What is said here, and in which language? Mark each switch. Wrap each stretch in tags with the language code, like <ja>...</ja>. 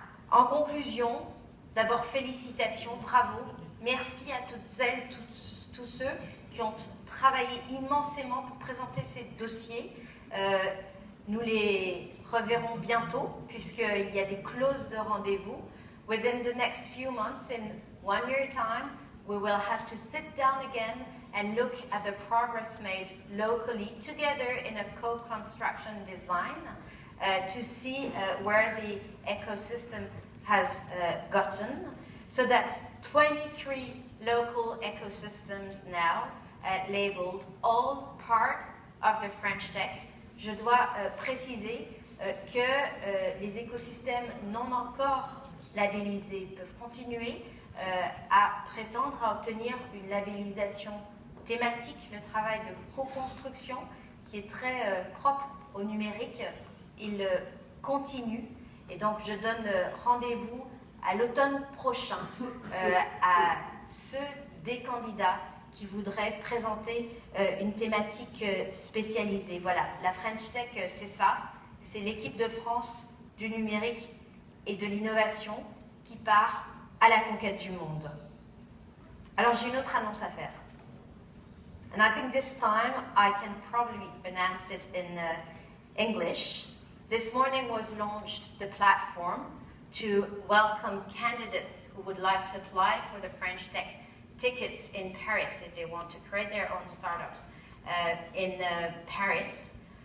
<fr>En conclusion, d'abord félicitations, bravo, merci à toutes celles, tous ceux qui ont travaillé immensément pour présenter ces dossiers. Nous les reverrons bientôt puisqu'il y a des clauses de rendez-vous.</fr> <en>Within the next few months, in 1 year time, we will have to sit down again and look at the progress made locally together in a co-construction design to see where the ecosystem has gotten. So that's 23 local ecosystems now labeled, all part of the French Tech.</en> <fr>Je dois préciser que les écosystèmes non encore labellisés peuvent continuer à prétendre à obtenir une labellisation thématique. Le travail de co-construction qui est très propre au numérique, il continue. Et donc je donne rendez-vous à l'automne prochain à ceux des candidats qui voudraient présenter une thématique spécialisée. Voilà, la French Tech, c'est ça. C'est l'équipe de France du numérique et de l'innovation qui part à la conquête du monde. Alors j'ai une autre annonce à faire.</fr> <en>And I think this time I can probably announce it in English. this morning was launched the platform to welcome candidates who would like to apply for the French Tech tickets in Paris if they want to create their own startups in Paris.</en>